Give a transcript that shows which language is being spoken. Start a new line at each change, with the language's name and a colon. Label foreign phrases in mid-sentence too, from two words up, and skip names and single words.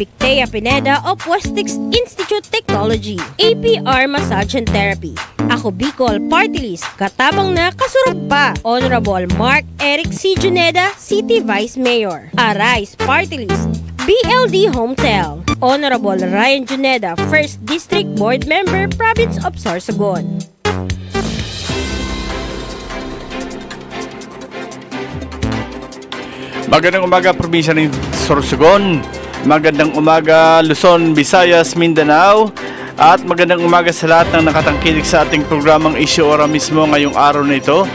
Bikol: Victea Pineda of Westix Institute Technology, APR Massage and Therapy, Ako Bicol Party List, katabang na kasurog pa, Honorable Mark Eric C. Juneda, City Vice Mayor, Arise Party List, BLD Hometel, Honorable Ryan Juneda, 1st District Board Member, Province of Sorsogon.
Filipino: Magandang umaga, probinsya ng Sorsogon. Magandang umaga, Luzon, Visayas, Mindanao. At magandang umaga sa lahat ng nakatangkilik sa ating programang Issue Ora mismo ngayong araw na ito.